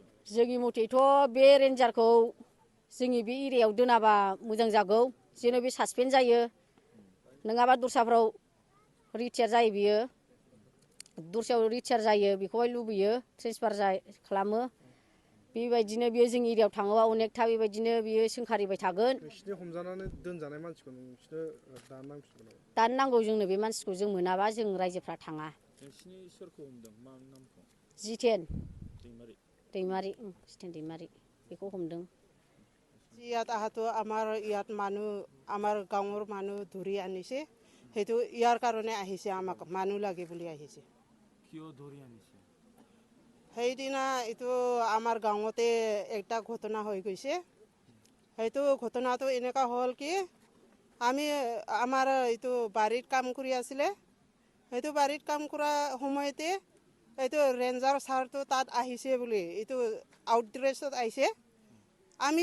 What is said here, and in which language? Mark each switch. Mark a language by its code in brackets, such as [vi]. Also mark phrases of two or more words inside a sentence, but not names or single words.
[brx] जोंनि मथेथ' बे रेन्जारखौ जोंनि बे एरियायाव दोनाबा मोजां जागौ जेन' बे सासपेन्ड जायो नङाबा दस्राफ्राव रिटायार जायो बियो दस्रायाव रिटायार जायो बेखौहाय लुबैयो ट्रेन्सफार खालामो बेबायदिनो बियो जोंनि एरियायाव थाङोबा अनेकथा बेबायदिनो बियो सोंखारिबाय थागोन नोंसिनि हमजानानै दोनजानाय मानसिखौ नोंसोरनो दानो नांगौ जोंनो बे मानसिखौ जों मोनाबा जों रायजोफ्रा थाङा नोंसिनि सोरखौ हमदों मा नामखौ जितेन दैमारि जितेन दैमारि बेखौ हमदों [as] ইয়াত আহাতো আমাৰ ইয়াত মানুহ আমাৰ গাঁৱৰ মানুহ ধৰি আনিছে সেইটো ইয়াৰ কাৰণে আহিছে আমাক মানুহ লাগে বুলি আহিছে কিয় ধৰি আনিছে সেইদিনা এইটো আমাৰ গাঁৱতে একটা ঘটনা হৈ গৈছে সেইটো ঘটনাটো এনেকুৱা হ'ল কি আমি আমাৰ এইটো বাৰীত কাম কৰি আছিলে সেইটো বাৰীত কাম কৰা সময়তে এইটো ৰেঞ্জাৰ ছাৰটো তাত আহিছে বুলি এইটো আউটড্ৰেছত আহিছে আমি